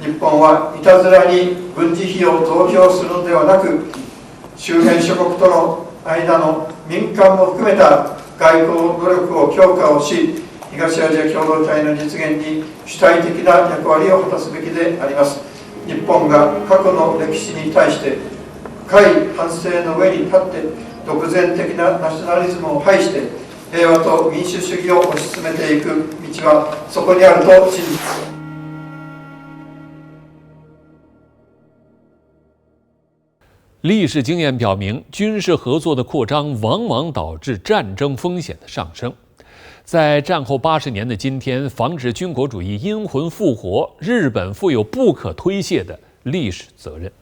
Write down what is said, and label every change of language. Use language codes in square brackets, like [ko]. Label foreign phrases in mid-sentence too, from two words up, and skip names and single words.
[ja] 日本はいたずらに軍事費を増強するのではなく、周辺諸国との間の民間も含めた外交努力を強化をし、東アジア共同体の実現に主体的な役割を果たすべきであります。日本が過去の歴史に対して深い反省の上に立って、独善的なナショナリズムを排して平和と民主主義を推し進めていく道はそこにあると信じます。 [zh] 历史经验表明，军事合作的扩张往往导致战争风险的上升。在战后80年的今天，防止军国主义阴魂复活，日本负有不可推卸的历史责任。